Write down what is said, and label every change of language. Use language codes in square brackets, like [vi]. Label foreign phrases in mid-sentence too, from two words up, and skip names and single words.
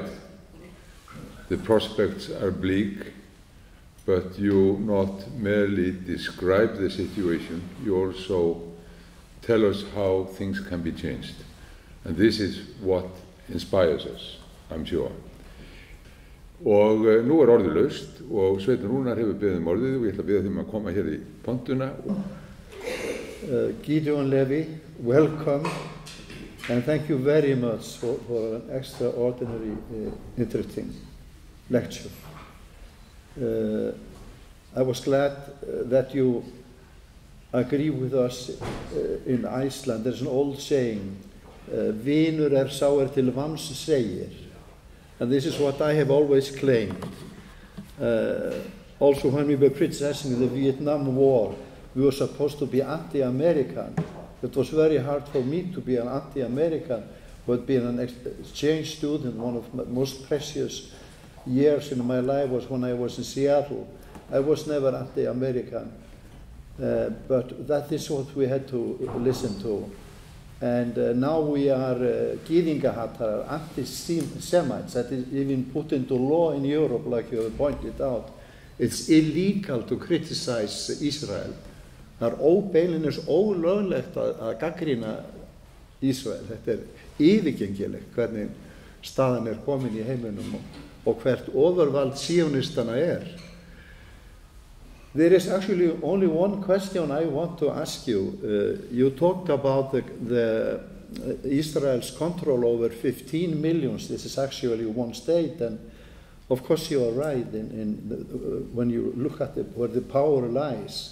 [en] The prospects are bleak, but you not merely describe the situation, you also tell us how things can be changed. And this is what inspires us, I'm sure. [is] Og nú orðið laust og Sveitin Rúnar hefur beðið orðið og ég ætla að beða þeim að koma hér í pontuna. [en] Gideon Levy, welcome, and thank you very much for an extraordinary, interesting lecture. I was glad that you agree with us in Iceland. There's an old saying, [is] vinur sá til vams segir. [en] And this is what I have always claimed. Also when we were criticizing the Vietnam War, we were supposed to be anti-American. It was very hard for me to be an anti-American, but being an exchange student, one of the most precious years in my life was when I was in Seattle. I was never anti-American, but that is what we had to listen to. And now we are Gyðingahatar, anti-Semites. That is even put into law in Europe, like you have pointed out. It's illegal to criticize Israel. [is] Það óbeinlínis ólöglegt að gagnrýna Ísrael. Þetta yfirgengilegt hvernig staðan komin í heiminum og hvert overvald síonistana [en] There is actually only one question I want to ask you. You talked about the Israel's control over 15 million. This is actually one state, and of course you are right when you look at where the power lies.